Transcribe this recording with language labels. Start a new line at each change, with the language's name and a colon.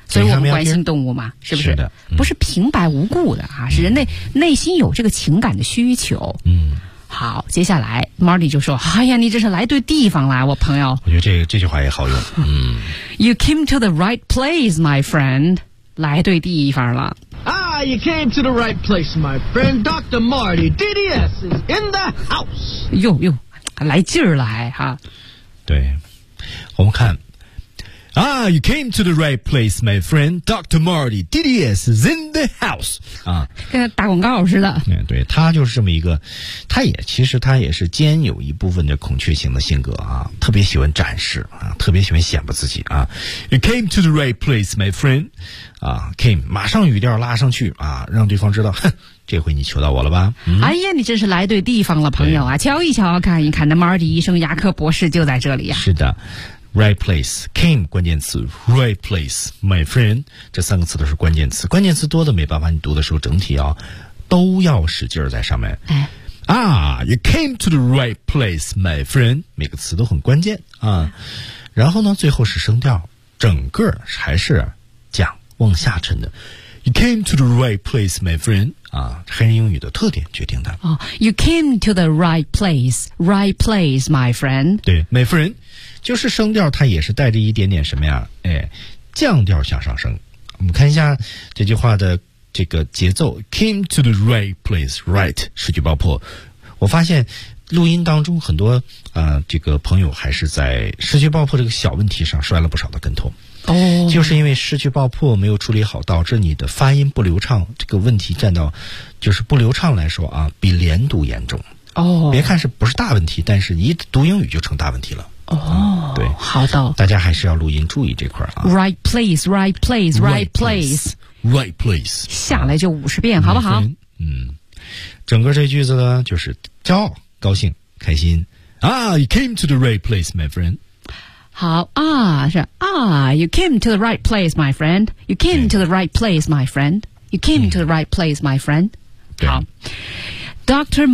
Chinese: 所以我们关心动物嘛，是不是？是的，嗯、不是平白无故的啊，是人类内心有这个情感的需求。嗯，好，接下来 Marty 就说：“哎呀，你这是来对地方了，我朋友。” 我觉得这句话也好用。嗯
English: ，You came to the right place, my friend。
Chinese: 来对地方了。
English: Ah, you came to the right place, my friend. Dr. Marty, DDS is in the house.
Chinese: 哟哟，来劲儿了还哈。对，我们看啊，
English: Ah, you came to the right place, my friend. Dr. Marty, DDS is in the house.
Chinese: 啊，跟打广告似的。嗯，对，他就是这么一个，他也是兼有一部分的孔雀型的性格啊，特别喜欢展示啊，特别喜欢显摆自己啊。
English: You came to the right place, my friend.
Chinese: 啊 ，came 马上语调拉上去啊，让对方知道，哼。这回你求到我了吧、嗯、哎呀你真是来对地方了朋友啊瞧一瞧看一看那 Marty 医生牙科博士就在这里啊是的
English: Right place came
Chinese: 关键词
English: Right place my friend
Chinese: 这三个词都是关键词关键词多的没办法你读的时候整体啊都要使劲在上面哎啊
English: You came to the right place my friend
Chinese: 每个词都很关键啊然后呢最后是声调整个还是讲往下沉的
English: You came to the right place, my friend.
Chinese: 啊，黑人英语的特点决定的。
English: 哦、You came to the right place, my friend.
Chinese: 对 ，
English: my friend，
Chinese: 就是声调，它也是带着一点点什么呀？哎，降调向上升。我们看一下这句话的这个节奏 ，
English: came to the right place, right，
Chinese: 失去爆破。我发现录音当中很多这个朋友还是在失去爆破这个小问题上摔了不少的跟头。哦、oh, ，就是因为失去爆破没有处理好，导致你的发音不流畅。这个问题占到，就是不流畅来说啊，比连读严重。哦、oh, ，别看是不是大问题，但是一读英语就成大问题了。哦、oh, ，对，好的，大家还是要录音注意这块啊。
English: Right place, right place, right place, right place, right place
Chinese: 下来就50遍，好不好？嗯，整个这句子呢，就是骄傲、高兴、开心。
English: Ah, you came to the right place, my friend.
Chinese: 好啊是啊
English: You came to the right place, my friend You came to the right place, my friend You came to the right place, my friend
Chinese: 好
English: Dr.